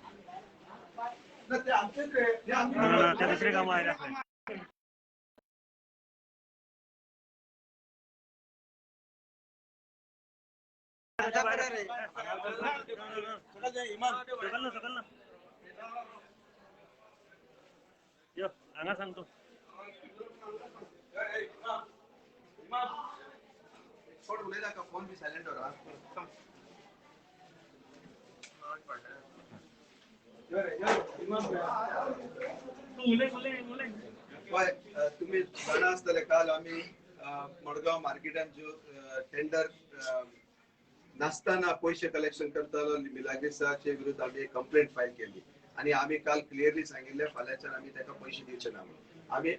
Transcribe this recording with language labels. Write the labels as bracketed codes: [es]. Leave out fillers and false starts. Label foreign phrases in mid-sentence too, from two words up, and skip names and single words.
[kok] दुसरे काम आयला यो हांगा सांगतो [hi] फोन भी सायलेंट हो रहा [kok] तुम्ही जाणा आसतले काल आम्ही मडगांव मार्केटान जो टेंडर नासतना पैसे कलेक्शन करतालो मिलाग्रेसाचे विरुद्ध आम्ही कंप्लेंट फायल केली आणि आम्ही काल क्लिअरली सांगितले फाल्यांच्यान आम्ही त्याका पैसे दिवचे ना म्हणून आम्ही